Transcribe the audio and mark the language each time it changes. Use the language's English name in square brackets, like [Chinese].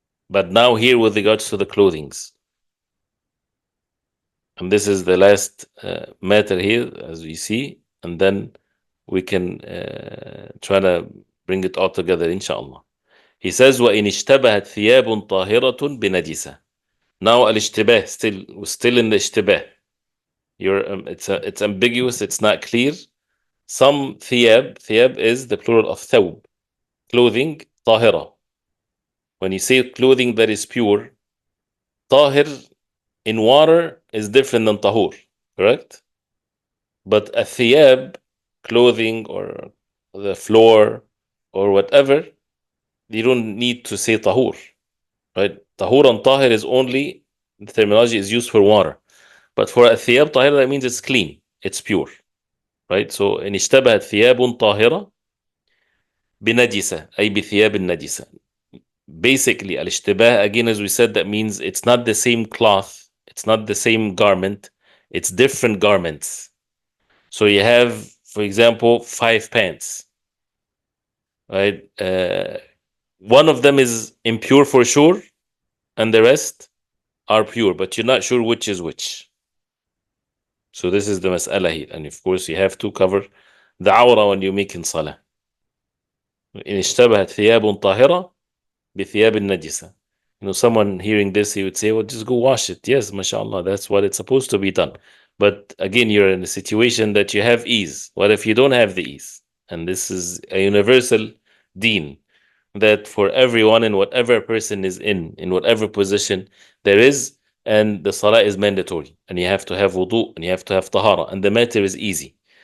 [English] But now here with regards to the clothings. And this is the last matter here, as we see, and then we can try to bring it all together, inshallah. He says, [Arabic] وَإِنِ اشْتَبَهَتْ ثِيَابٌ طَاهِرَةٌ بِنَجِسَةٍ. [English] Now, al-ishtibah, still in the ishtibah. It's ambiguous, it's not clear. Some thiyab is the plural of thawb, clothing, طاهرة. When you say clothing that is pure, طاهر in water is different than tahur, correct? But a thiyab, clothing or the floor or whatever, you don't need to say tahur, right? Tahur and tahir is only, the terminology is used for water. But for a thiyab tahir, that means it's clean, it's pure, right? [Arabic] So إن اشتبهت ثياب طاهرة بنجسة أي بثياب النجسة. [English] Basically, al-ishtibah, again, as we said, that means it's not the same cloth, it's not the same garment, it's different garments. So you have, for example, 5 pants, right? One of them is impure for sure, and the rest are pure, but you're not sure which is which. So this is the mas'ala here. And of course, you have to cover the awra when you make in salah. [Arabic] إن اشتبهت ثياب طاهرة بثياب النجسة. [English] Someone hearing this, he would say, well, just go wash it. Yes, mashallah, that's what it's supposed to be done. But again, you're in a situation that you have ease. What if you don't have the ease? And this is a universal deen, that for everyone, in whatever person is in whatever position there is, and the salah is mandatory, and you have to have wudu, and you have to have tahara, and the matter is easy.